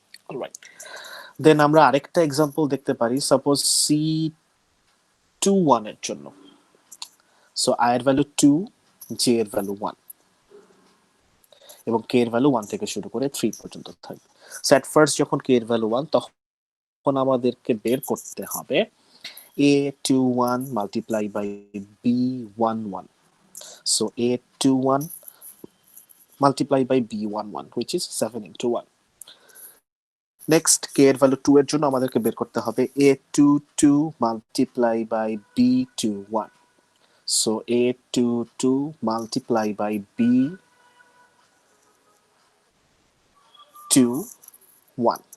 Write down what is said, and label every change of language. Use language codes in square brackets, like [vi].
[bn] Alright, দেন আমরা আরেকটা example দেখতে পারি। সাপোজ C21 এর জন্য, সো আই এর ভ্যালু 2, জে এর ভ্যালু 1, এবং কে এর ভ্যালু 1 থেকে শুরু করে 3 পর্যন্ত থাকবে। সো এট ফার্স্ট যখন কে এর ভ্যালু 1, তখন আমাদেরকে বের করতে হবে [en] A21 multiply by B11. So A21 multiply by B11, which is 7 into 1. [bn] Next, K এর ভ্যালু 2 এর জন্য আমাদেরকে বের করতে হবে A22 multiply by B21. [en] So A22 multiply by B21.